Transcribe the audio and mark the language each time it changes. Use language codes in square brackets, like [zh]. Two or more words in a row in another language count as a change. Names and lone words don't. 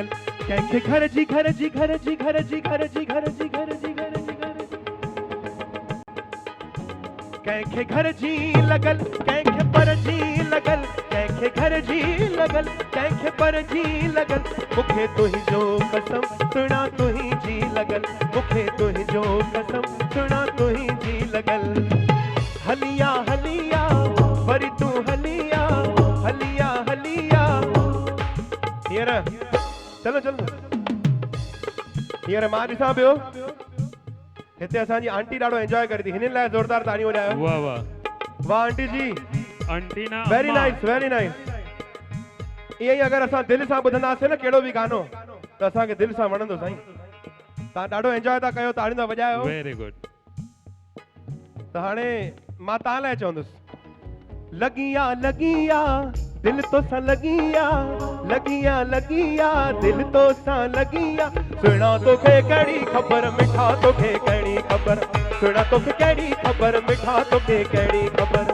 [sd] कंहिंखे घर जी घर जी घर जी घर जी घर जी घर जी घर जी घर जी घर जी, कंहिंखे घर जी लॻल कंहिंखे पर जी लॻल, कंहिंखे घर जी लॻल कंहिंखे पर जी लॻल, मूंखे तुंहिंजो कसम सुना तुंहिंजी लॻल, मूंखे तुंहिंजो कसम सुना तुंहिंजी लॻल। हलिया हलिया वरी तूं हलिया, हलिया हलिया हींअर चलो चलो हींअर मां ॾिसां पियो हिते असांजी आंटी ॾाढो एंजॉय करे थी, हिननि लाइ ज़ोरदार ताड़ियूं वॼायो। वाह वाह वाह आंटी जी, आंटी ना [en] वेरी [sd] अम्मा। [en] नाइस वेरी नाइस। [sd] ईअं ई अगरि असां दिलि सां ॿुधंदासीं न कहिड़ो बि गानो त असांखे दिलि सां वणंदो साईं। तव्हां ॾाढो एंजॉय था कयो, ताड़ियूं था वॼायो। [en] वेरी गुड। [sd] त हाणे मां तव्हां लाइ चवंदुसि। लगिया लगिया दिल तो सा लगिया, लगिया लगिया दिल तो सा लगिया, सुना तोखे कड़ी खबर मिठा तोखे कड़ी खबर, सुना तोखे कड़ी खबर मिठा तोखे कड़ी खबर।